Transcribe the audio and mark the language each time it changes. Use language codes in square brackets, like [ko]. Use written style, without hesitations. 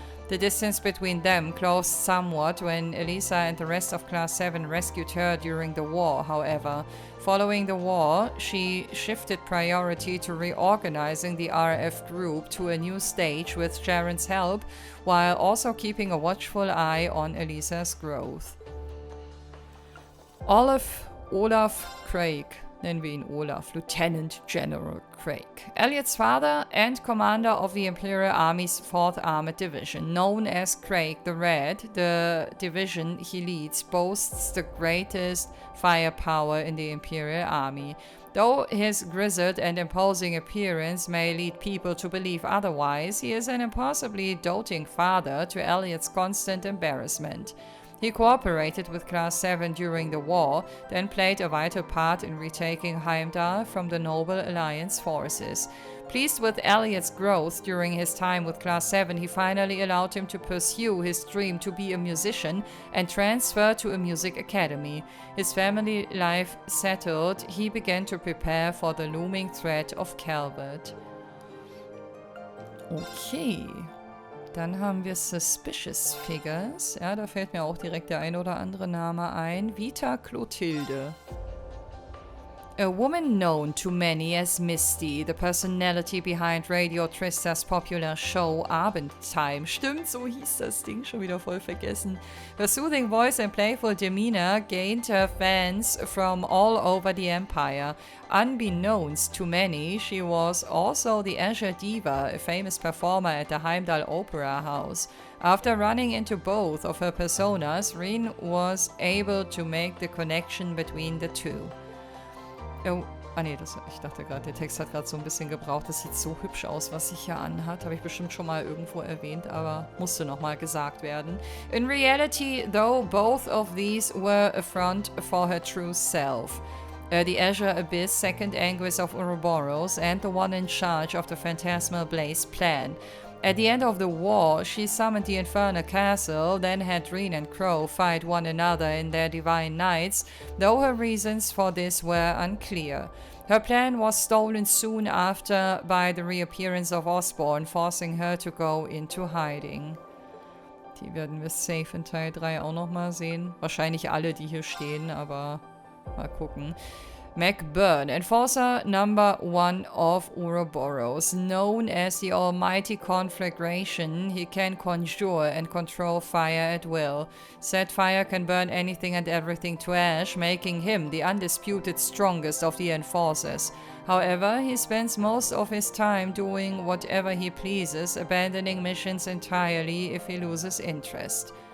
[en] The distance between them closed somewhat when Elisa and the rest of Class 7 rescued her during the war, however. Following the war, she shifted priority to reorganizing the RF group to a new stage with Sharon's help, while also keeping a watchful eye on Elisa's growth. Olaf Craig. [de] Nennen wir ihn Olaf, Lieutenant General Craig. [en] Elliot's father and commander of the Imperial Army's 4th Armored Division. Known as Craig the Red, the division he leads boasts the greatest firepower in the Imperial Army. Though his grizzled and imposing appearance may lead people to believe otherwise, he is an impossibly doting father to Elliot's constant embarrassment. He cooperated with Class 7 during the war, then played a vital part in retaking Heimdall from the Noble Alliance forces. Pleased with Elliot's growth during his time with Class 7, he finally allowed him to pursue his dream to be a musician and transfer to a music academy. His family life settled, he began to prepare for the looming threat of Calvert. Okay. [de] Dann haben wir Suspicious Figures. Ja, da fällt mir auch direkt der ein oder andere Name ein. [en] Vita Clotilde. A woman known to many as Misty, the personality behind Radio Trista's popular show Abendtime. [de] Stimmt, so hieß das Ding, schon wieder voll vergessen. [en] Her soothing voice and playful demeanor gained her fans from all over the empire. Unbeknownst to many, she was also the Azure Diva, a famous performer at the Heimdall Opera House. After running into both of her personas, Rean was able to make the connection between the two. [de] Oh, ich dachte gerade, der Text hat gerade so ein bisschen gebraucht. Das sieht so hübsch aus, was sie hier anhat. Habe ich bestimmt schon mal irgendwo erwähnt, aber musste nochmal gesagt werden. [en] In reality, though, both of these were a front for her true self. The Azure Abyss, second Anguis of Ouroboros, and the one in charge of the Phantasmal Blaze plan. At the end of the war, she summoned the Infernal Castle, then had Rean and Crow fight one another in their Divine Nights, though her reasons for this were unclear. Her plan was stolen soon after by the reappearance of Osborne, forcing her to go into hiding. [de] Die werden wir safe in Teil 3 auch nochmal sehen. Wahrscheinlich alle, die hier stehen, aber mal gucken. [en] McBurn, Enforcer number 1 of Ouroboros. Known as the Almighty Conflagration, he can conjure and control fire at will. Said fire can burn anything and everything to ash, making him the undisputed strongest of the Enforcers. However, he spends most of his time doing whatever he pleases, abandoning missions entirely if he loses interest.